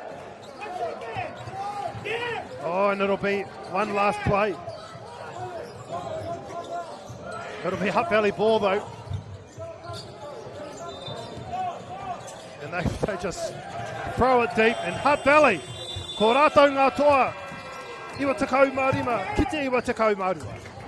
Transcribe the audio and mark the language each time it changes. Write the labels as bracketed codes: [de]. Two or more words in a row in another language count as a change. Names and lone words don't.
[en] Oh, and it'll be one last play. It'll be Hutt Valley ball though. And they just throw it deep. And Hutt Valley, [mi] ko rātou ngā toa, iwa takau marima, ki te iwa takau marima.